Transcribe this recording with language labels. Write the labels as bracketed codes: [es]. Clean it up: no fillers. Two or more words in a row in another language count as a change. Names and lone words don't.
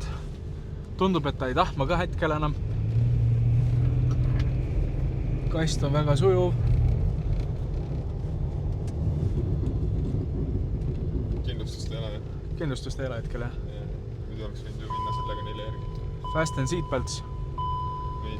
[et] Tundub, et ta ei tahma ka hetkel enam. Kast on väga sujuv. Kindlustust ei ole, jah? Kindlustust ei ole hetkel, jah. Nüüd oleks võinud ju minna sellega neile järgi. [en] Fast and seatbelts. [et] Neid.